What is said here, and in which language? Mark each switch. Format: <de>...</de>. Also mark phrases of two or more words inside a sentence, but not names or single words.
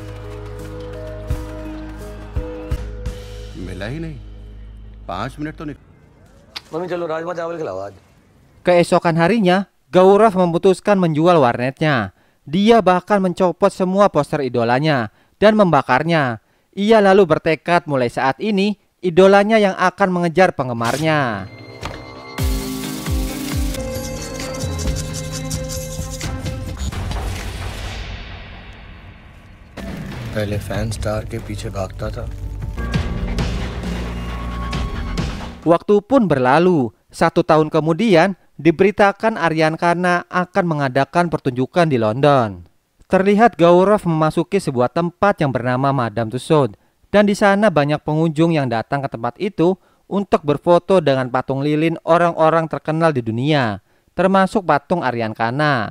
<id>Keesokan harinya, Gaurav memutuskan menjual warnetnya. Dia bahkan mencopot semua poster idolanya dan membakarnya. Ia lalu bertekad mulai saat ini, idolanya yang akan mengejar penggemarnya.</id> <hi>पहले</hi> <en>fan star</en> <hi>के पीछे भागता था.</hi> <id>Waktu pun berlalu. 1 tahun kemudian, diberitakan Aryan Khanna akan mengadakan pertunjukan di London. Terlihat Gaurav memasuki sebuah tempat yang bernama Madame Tussauds, dan di sana banyak pengunjung yang datang ke tempat itu untuk berfoto dengan patung lilin orang-orang terkenal di dunia, termasuk patung Aryan Khanna.</id>